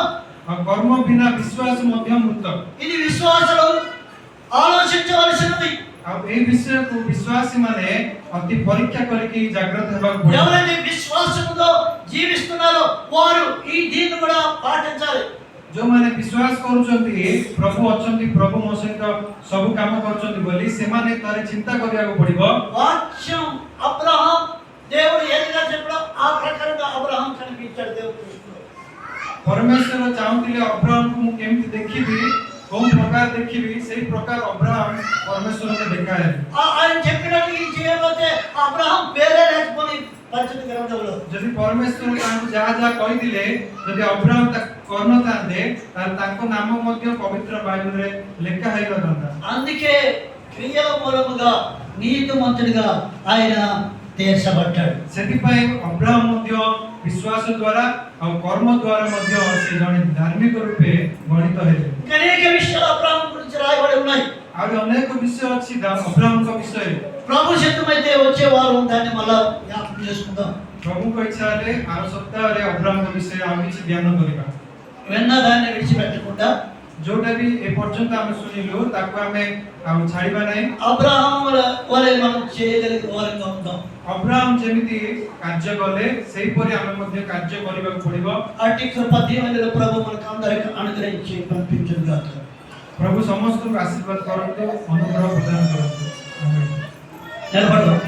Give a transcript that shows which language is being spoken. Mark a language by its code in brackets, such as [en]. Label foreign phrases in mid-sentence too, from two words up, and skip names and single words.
[or] ଆଉ କର୍ମ ବିନା ବିଶ୍ୱାସ ମଧ୍ୟ ମୃତ। [te] ఇది విశ్వాసులు ఆలోచించవలసినది। [or] ଆଉ এই విషయକୁ ବିଶ୍ୱାସୀ ମାନେ ଅତି ପରୀକ୍ଷା କରିକି ଜାଗ୍ରତ ହେବାକୁ ପଡ଼ିବ। [te] ఎవరైతే విశ్వాసముతో జీవిస్తున్నారో వారు ఈ దీన్ని కూడా పాటించాలి। [or] ଯୋଉମାନେ ବିଶ୍ୱାସ କରୁଛନ୍ତି ପ୍ରଭୁ ଅଛନ୍ତି ପ୍ରଭୁ ମୋ ସହିତ ସବୁ କାମ କରୁଛନ୍ତି ବୋଲି ସେମାନେ ଥରେ ଚିନ୍ତା କରିବାକୁ ପଡ଼ିବ। [te] వాక్యం అబ్రహాం దేవుడు ఏదిగా చెప్పాడో ఆ ప్రకారంగా అబ్రహాం కనిపించాడు దేవుడు దృష్టిలో। [or] ପରମେଶ୍ୱର ଚାହୁଁଥିଲେ ଅବ୍ରାହମକୁ ମୁଁ କେମିତି ଦେଖିବି କୋଉ ପ୍ରକାର ଦେଖିବି ସେଇ ପ୍ରକାର ଅବ୍ରାହମ ପରମେଶ୍ୱରଙ୍କୁ ଦେଖାଏ। [te] ఆయన చెప్పినట్లు ఇది చేయకపోతే అబ్రహాం పేరే లేకపోని పరిస్థితి గ్రంథంలో [or] ଯଦି ପରମେଶ୍ୱର ତାଙ୍କୁ ଯାହା ଯାହା କହିଥିଲେ ଯଦି ଅବ୍ରାହମ ତାକୁ କରିନଥାନ୍ତେ ତାହେଲେ ତାଙ୍କ ନାମ ମଧ୍ୟ ପବିତ୍ର ବାଇବଲରେ ଲେଖା ହେଇନଥାନ୍ତା। [te] అందుకే క్రియల మూలముగా నీతిమంతుడిగా ఆయన తీర్చబడ్డాడు। [or] ସେଥିପାଇଁ ଅବ୍ରାହମ ମଧ୍ୟ ବିଶ୍ୱାସ ଦ୍ୱାରା ଆଉ କର୍ମ ଦ୍ୱାରା ମଧ୍ୟ ସେ ଜଣେ ଧାର୍ମିକ ରୂପେ ଗଣିତ ହେଲେ। [te] అనేక విషయాలు అబ్రహాం గురించి రాయబడి ఉన్నాయి। [or] ଆହୁରି ଅନେକ ବିଷୟ ଅଛି ଅବ୍ରାହମଙ୍କ ବିଷୟରେ। [te] ప్రభు చిత్తమైతే వచ్చే వారం దాన్ని మళ్ళా జ్ఞాపకం చేసుకుందాం। [or] ପ୍ରଭୁଙ୍କ ଇଚ୍ଛା ହେଲେ ଆର ସପ୍ତାହରେ ଅବ୍ରାହମଙ୍କ ବିଷୟରେ ଆଉ କିଛି ଧ୍ୟାନ କରିବା। [te] విన్న దాన్ని విడిచిపెట్టకుండా [or] ଯୋଉଟା ବି ଏ ପର୍ଯ୍ୟନ୍ତ ଆମେ ଶୁଣିଲୁ ତାକୁ ଆମେ ଆଉ ଛାଡ଼ିବା ନାହିଁ। [te] అబ్రహాం వలె మనం చేయగలిగే వారంగా ఉందాం। [or] ଅବ୍ରାହମ ଯେମିତି କାର୍ଯ୍ୟ କଲେ ସେହିପରି ଆମେ ମଧ୍ୟ କାର୍ଯ୍ୟ କରିବାକୁ ପଡ଼ିବ। [te] అట్టి కృప దీవెనలు ప్రభు మనకు అందరికి అనుగ్రహించి పంపించును గాక। [or] ପ୍ରଭୁ ସମସ୍ତଙ୍କୁ ଆଶୀର୍ବାଦ କରନ୍ତୁ ଅନୁଗ୍ରହ ପ୍ରଦାନ କରନ୍ତୁ। [te] నిలబడదాం।